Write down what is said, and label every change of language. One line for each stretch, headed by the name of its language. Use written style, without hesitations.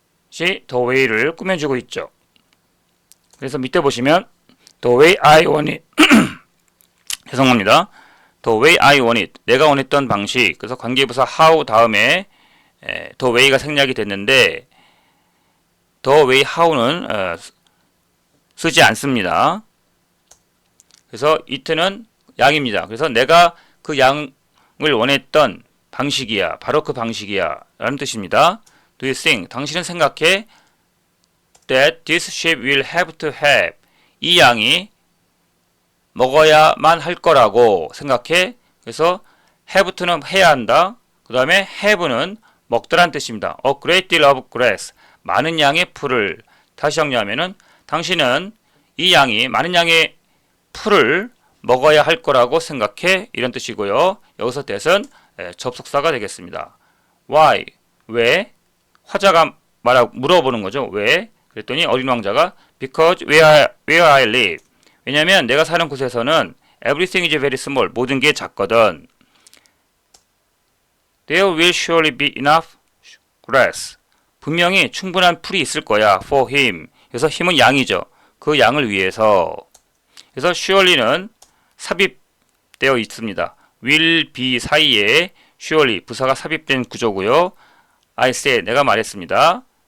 Korean: 시 the way를 꾸며주고 있죠. 그래서 밑에 보시면
English: the way I want it.
Korean: 죄송합니다.
English: The way I want it.
Korean: 내가 원했던 방식. 그래서 관계부사 how 다음에 the way가 생략이 됐는데 the way how는 쓰지 않습니다. 그래서 it는 양입니다. 그래서 내가 그 양을 원했던 방식이야. 바로 그 방식이야. 라는 뜻입니다.
English: Do you think?
Korean: 당신은 생각해
English: that this sheep will have to have.
Korean: 이 양이 먹어야만 할 거라고 생각해. 그래서 have to는 해야 한다. 그 다음에 have는 먹더란 뜻입니다.
English: A great deal of grass.
Korean: 많은 양의 풀을. 다시 정리하면은 당신은 이 양이 많은 양의 풀을 먹어야 할 거라고 생각해. 이런 뜻이고요. 여기서 that은 접속사가 되겠습니다. Why? 왜? 화자가 물어보는 거죠. 왜? 그랬더니 어린 왕자가
English: Because where I live.
Korean: 왜냐하면 내가 사는 곳에서는
English: Everything is very small.
Korean: 모든 게 작거든.
English: There will surely be enough grass.
Korean: 분명히 충분한 풀이 있을 거야.
English: For him.
Korean: 그래서 힘은 양이죠. 그 양을 위해서. 그래서 surely는 삽입되어 있습니다. will be 사이에 surely 부사가 삽입된 구조고요.
English: I said
Korean: 내가 말했습니다.